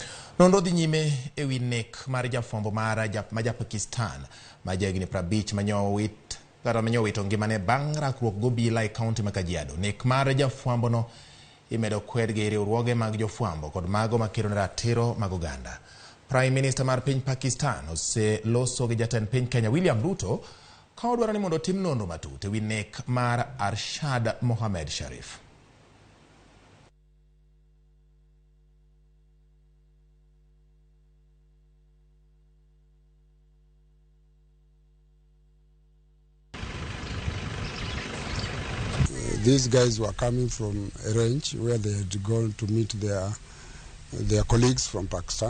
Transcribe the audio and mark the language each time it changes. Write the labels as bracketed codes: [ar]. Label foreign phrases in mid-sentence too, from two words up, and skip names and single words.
[luo] Nonro dhi nyime ewi nek mar jafwambo ma Pakistan ma jahigni 50 manyowito ngimane bang' rakruok gobila e kaunti ma Kajiado. Nek mar jafwambo no imedo kwed gi riwruoge mag jofwambo kod mago makelo ne ratiro mag oganda. Prime Minister mar piny Pakistan oseloso gi jatend piny Kenya William Ruto ka odwaro ni mondo otim nonro matut ewi nek mar Arshad Mohammed Sharif. [en] These guys were coming from a range where they had gone to meet their colleagues from Pakistan.